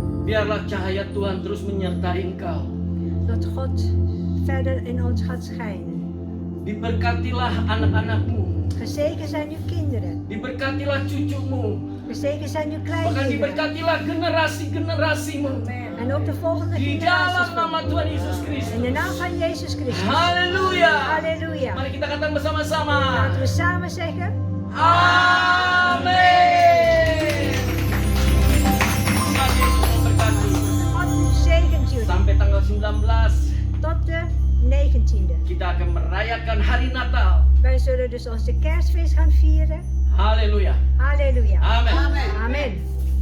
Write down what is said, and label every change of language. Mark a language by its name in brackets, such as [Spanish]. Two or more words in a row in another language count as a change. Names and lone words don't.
[Indonesian] Biarlah cahaya Tuhan terus menyertai engkau. [Dutch] Dat God verder in ons gaat schijnen. [Indonesian] Diberkatilah anak-anakmu. [Dutch] Gezegend zijn uw kinderen. [Indonesian] Diberkatilah cucumu. [Dutch] Gezegend zijn uw [Indonesian] Bahkan [Dutch] kleinkinderen. [Indonesian] diberkatilah generasi-generasimu. [Dutch] En ook de volgende [Indonesian] Di dalam [Dutch] generaties. [Indonesian] nama Tuhan Yesus [Dutch] In [Indonesian] Kristus. [Dutch] de naam van Jezus Christus. [Indonesian] Haleluya. [Dutch] Halleluja. [Indonesian] Mari kita katakan bersama-sama. [Dutch] Laten we samen zeggen. [Indonesian] Amin. Tuhan Yesus memberkati. [Dutch] God zegent jullie. [Indonesian] Sampai tanggal 19 [Dutch] Tot de 19e. [Indonesian] kita akan merayakan hari Natal. [Dutch] Wij zullen dus onze kerstfeest gaan vieren. [Indonesian] Haleluya. [Dutch] Halleluja. [Indonesian] Amin. [Dutch] Amen.